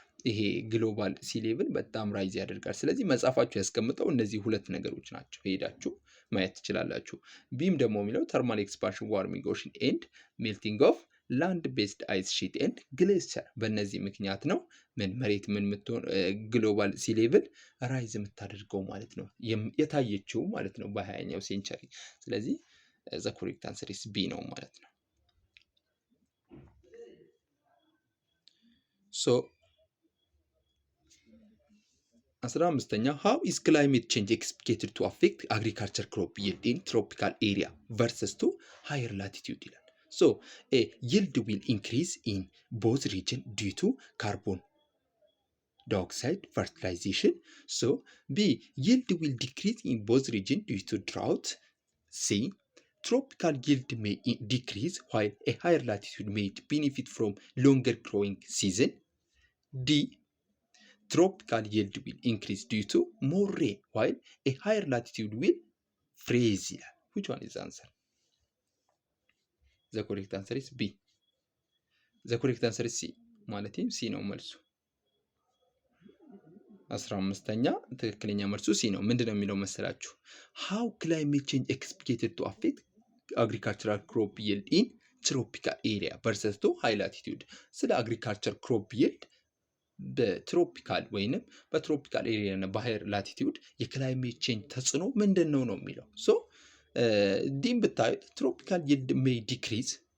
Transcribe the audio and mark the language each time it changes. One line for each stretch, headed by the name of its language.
Amharic: ይሄ ግሎባል ሲ ሌቭል በጣም ራይዝ ያደርጋል። ስለዚህ መጽሐፋችሁ ያስቀምጠው እነዚህ ሁለት ነገሮች ናቸው፣ ሄዳችሁ ማየት ትችላላችሁ። ቢም ደግሞ የሚለው
English: ተርማል ኤክስፓንሽን ዋርሚንግ ኦሽን ኤንድ ሜልቲንግ ኦፍ ላንድ ቤስድ አይስ ሺት ኤንድ ግሌሲየር።
Amharic: በእነዚህ ምክንያት ነው ምን መሬት ምን የምትሆን ግሎባል ሲ ሌቭል ራይዝ የምታደርገው ማለት ነው የታየችው ማለት ነው በ20ኛው ሴንቸሪ። ስለዚህ
English: ዘ ኮሬክት አንሰር ኢዝ ቢ
Amharic: ነው ማለት ነው።
English: So 15ኛ how is climate change expected to affect agriculture crop yield in tropical area versus to higher latitude ይላል። So a yield will increase in both region due to carbon dioxide fertilization. So B yield will decrease in both region due to drought. C tropical yield may decrease while a higher latitude may benefit from longer growing season. D tropical yield will increase due to more rain while a higher latitude will freeze ይላል። which one is the answer? The correct answer is B. The correct answer is C
Amharic: ማለትም C ነው መልሱ። 15ኛ ትክክለኛ መልሱ C ነው። ምንድነው የሚለው መሰላችሁ?
English: how climate change expected to affect agricultural crop yield in tropical area versus to high latitude
Amharic: ስለ agriculture crop yield በትሮፒካል ወይንም በትሮፒካል ኤሪያ እና በሃየር ላቲቲዩድ የክላይሜት ቼንጅ ተጽዕኖ ምንድን ነው ነው የሚለው። ሶ ዲም ብታዩት
English: ትሮፒካል ይልድ ሜይ ዲክሪዝ